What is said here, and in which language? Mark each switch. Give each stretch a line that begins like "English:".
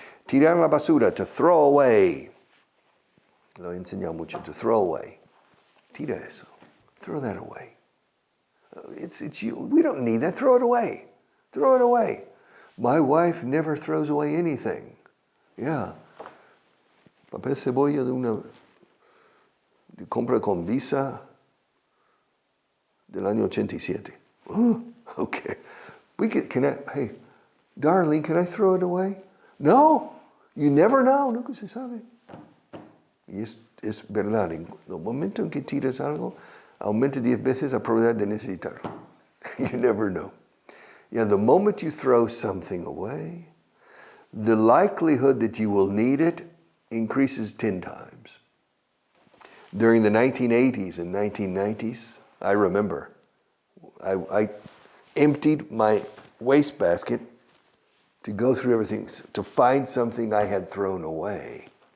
Spanish: Tirar la basura,
English: to throw away.
Spanish: Lo he enseñado mucho,
English: to throw away.
Spanish: Tira eso.
English: Throw that away. It's you. We don't need that. Throw it away. Throw it away. My wife never throws away anything. Yeah.
Spanish: Papel cebolla de compra con visa del año 87.
English: Oh, okay. Hey, darling, can I throw it away?
Spanish: No.
English: You never know.
Spanish: Nunca se sabe. Y es verdad. En el momento en que tiras algo, aumenta 10 veces la probabilidad de necesitarlo.
English: You never know. Yeah, the moment you throw something away, the likelihood that you will need it increases 10 times. During the 1980s and 1990s, I remember, I emptied my wastebasket to go through everything, to find something I had thrown away.